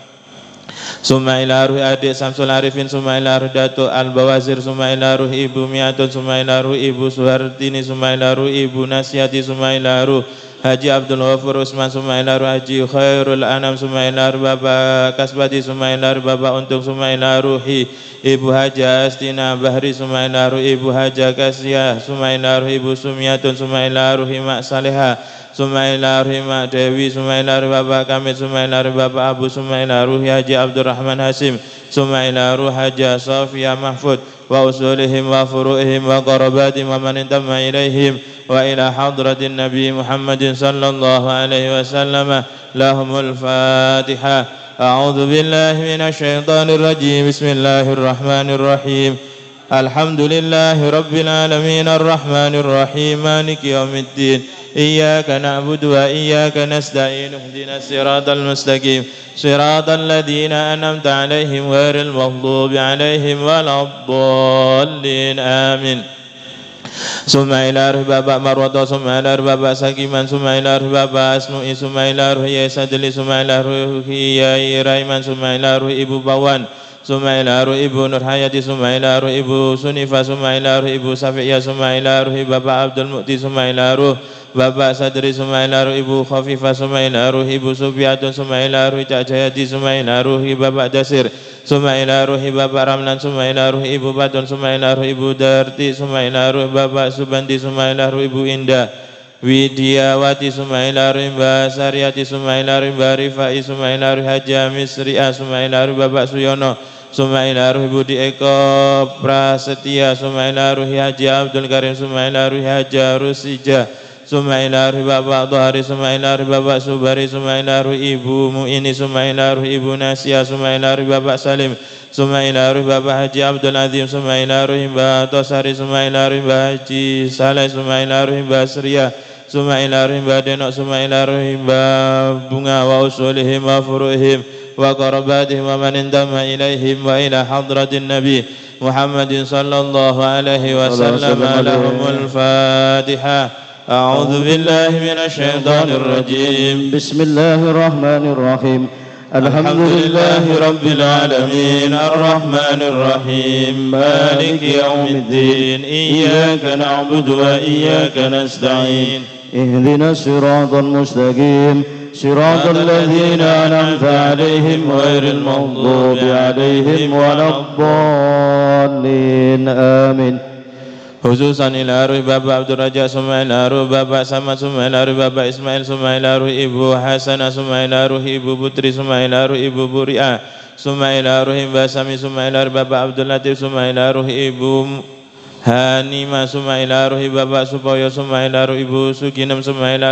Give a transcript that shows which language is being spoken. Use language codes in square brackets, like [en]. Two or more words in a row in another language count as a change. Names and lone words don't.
[ar] Sumaila ruh Adik Samsul Arifin, Sumaila ruh Datuk Al-Bawazir, Sumaila ruh Ibu Miatun, Sumaila ruh Ibu Suhartini, Sumaila ruh Ibu Nasyati, Sumaila ruh Haji Abdul Ghafur Usman, Sumaila ruh Haji Khairul Anam, Sumaila ruh Bapak Kasbati, Sumaila ruh Bapak Untung, Sumaila ruh Ibu Haja Astina Bahri, ثم إلى روح Ibu Haja Kasyah، ثم إلى روح Ibu Sumiatun، ثم إلى روح Mak Saleha، ثم إلى روح Mak Dewi، ثم إلى روح Bapak Kamil، ثم إلى روح Bapak Abu، ثم إلى روح Haji Abdurrahman Hasim، ثم إلى روح Haja Sofia Mahfud وأصولهم وفروعهم وقرابتهم ومن انتمى إليهم وإلى حضرة النبي محمد صلى الله عليه وسلم لهم الفاتحة. أعوذ بالله من الشيطان الرجيم بسم الله الرحمن الرحيم. الحمد لله رب العالمين الرحمن الرحيم مالك يوم الدين. إياك نعبد وإياك نستعين اهدنا الصراط المستقيم صراط الذين أنعمت عليهم غير المغضوب عليهم ولا الضالين. Amin. Sumaila ruh Bapak Marwato, Sumaila ruh Bapak Sakiman, Sumaila ruh Bapak Asnu'i, Sumaila ruh Yasadli, Sumaila ruh Yai Raiman, Sumaila ruh Ibu Bawan, Sumaila ruh Ibu Nurhayati, Sumaila ruh Ibu Sunifa, Sumaila ruh Ibu Safiya, Sumaila ruh Bapak Abdul Mukti, Sumaila ruh Bapak Sadri, Sumaila ruh Ibu Khafifah, Sumaila ruh Ibu Subiatun, Sumaila ruh Cak Jayati, Sumaila ruh Bapak Dasir, Sumaila ruh Bapak Ramlan, Sumaila ruh Ibu Batun, Sumaila ruh Ibu Darti, Sumaila ruh Bapak Subandi, Sumaila ruh Ibu Indah Widiawati, Sumaila ruh Mbak Saryati, Sumaila ruh Mbak Rifai, Sumaila ruh Haja Misriah, Sumaila ruh Bapak Suyono, Sumaila ruh Budi Eko Prasetya, Sumaila ruh Haji Abdul Karim, Sumaila ruh Haja Rusija, Sumaila ruh Bapak Tuhari, Sumaila ruh Bapak Subari, Sumaila ruh Ibu Mu'ini، ثم إلى روح Ibu Nasya، ثم إلى روح Bapak Salim، ثم إلى روح Bapak Haji Abdul Azim، ثم إلى روح Mbak Tosari، ثم إلى روح Mbak Haji Saleh، ثم إلى روح Mbak Surya، ثم إلى روح Mbak Denok، ثم إلى روح Mbak Bunga وأصولهم وفروعهم وقرابتهم ومن انتمى إليهم وإلى حضرة النبي محمد صلى الله عليه وسلم لهم الفاتحة. أعوذ بالله من الشيطان الرجيم. بسم الله الرحمن الرحيم. الحمد لله رب العالمين الرحمن الرحيم مالك يوم الدين إياك نعبد وإياك نستعين اهدنا الصراط المستقيم صراط الذين أنعمت عليهم غير المغضوب عليهم ولا الضالين آمين. Khususan ila ruh Bapak Abdul Raja, Sumaila ruh Bapak Samad, Sumaila ruh Bapak Ismail, Sumaila ruh Ibu Hasanah, Sumaila ruh Ibu Putri, Sumaila ruh Ibu Buri'ah, Sumaila ruh Mbak Sami, Sumaila ruh Bapak Abdul Latif, Sumaila ruh Ibu Hanima, Sumaila ruh Bapak Supoyo, Sumaila ruh Ibu Suginem, Sumaila